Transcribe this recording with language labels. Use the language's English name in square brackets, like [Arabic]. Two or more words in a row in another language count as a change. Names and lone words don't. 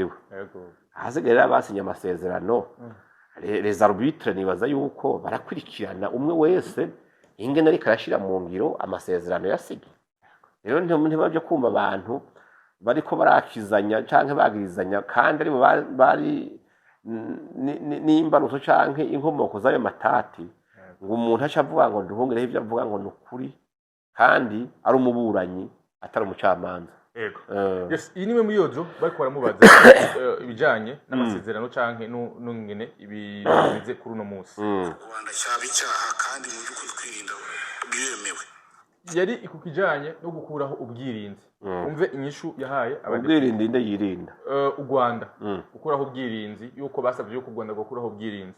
[Rundi] we hasigaye abasinya amasezerano [French] les arbitres [Rundi] nibaza yuko barakurikirana umwe wese ingene ari karashira mu ngiro amasezerano yasigi rero ntibabyo kumva abantu bariko barakizanya canke bagirizanya kandi ari bari n'imbaruso canke inkomoko zayo matati ngo umuntu acavuga ngo Nduhungire ivyo avuga ngo nukuri kandi ari umuburanyi atari umucamanza yes iyi nimwe muri yojo bariko baramubaza ibijanye n'amasezerano canke n'ungene ibize kuri uno munsi [Kinyarwanda] Rwanda cyaba icyaha kandi mu by'ukuri kwirinda biremewe [Rundi] yari ikukijanye no gukuraho ubwirinzi umve inyishu yahaye ubwirinzi inde yirinda u Rwanda gukuraho ubwirinzi yuko basabye yuko u Rwanda gukuraho ubwirinzi